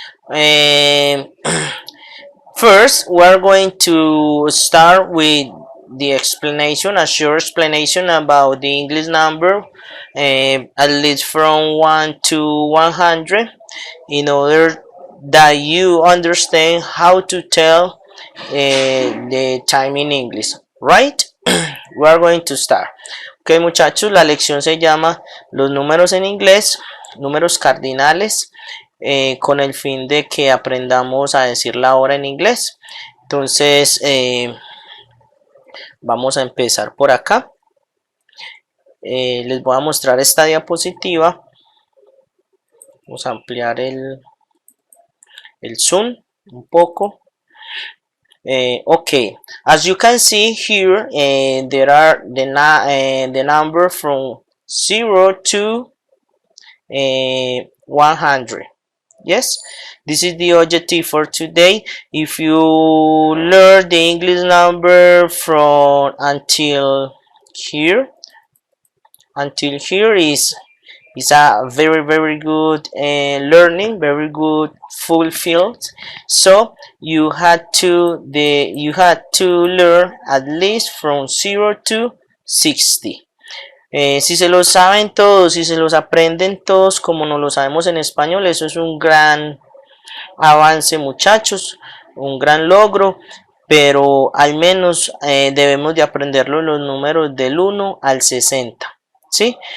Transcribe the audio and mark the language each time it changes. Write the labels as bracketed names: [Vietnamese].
[English] Um, First, we're going to start with the explanation, a short explanation about the English number, at least from 1 to 100, in order that you understand how to tell the time in English. Right? We are going to start. [Spanish] Ok, muchachos, la lección se llama Los números en inglés, números cardinales, con el fin de que aprendamos a decir la hora en inglés. Entonces, vamos a empezar por acá. Les voy a mostrar esta diapositiva. Vamos a ampliar el zoom un poco. [English] Okay, as you can see here, there are the number from 0 to 100. Yes, this is the objective for today. If you learn the English number from until here is a very good learning, very good fulfilled. So you had to learn at least from 0 to 60. [Spanish] Si se lo saben todos, si se los aprenden todos como no lo sabemos en español, eso es un gran avance, muchachos, un gran logro, pero al menos debemos de aprenderlo los números del 1 al 60. ¿Sí?